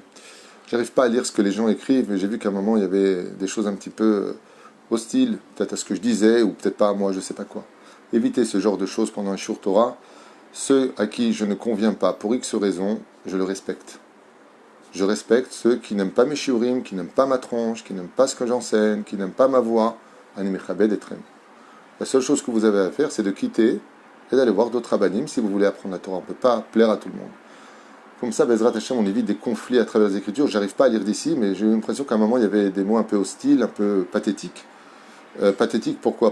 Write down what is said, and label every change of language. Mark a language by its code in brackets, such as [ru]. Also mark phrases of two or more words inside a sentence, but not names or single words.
[fr] J'arrive pas à lire ce que les gens écrivent, mais j'ai vu qu'à un moment, il y avait des choses un petit peu hostiles, peut-être à ce que je disais, ou peut-être pas à moi, je sais pas quoi. Évitez ce genre de choses pendant un shiur Torah. Ceux à qui je ne conviens pas, pour X raisons, je le respecte. Je respecte ceux qui n'aiment pas mes shiurim, qui n'aiment pas ma tronche, qui n'aiment pas ce que j'enseigne, qui n'aiment pas ma voix. [he] אני מכבד אותם. [fr] La seule chose que vous avez à faire, c'est de quitter et d'aller voir d'autres rabbanim si vous voulez apprendre la Torah. On ne peut pas plaire à tout le monde. Comme ça, [he] בעזרת השם, [fr] on évite des conflits à travers les Écritures. J'arrive pas à lire d'ici, mais j'ai eu l'impression qu'à un moment, il y avait des mots un peu hostiles, un peu pathétiques. Pathétique, pourquoi?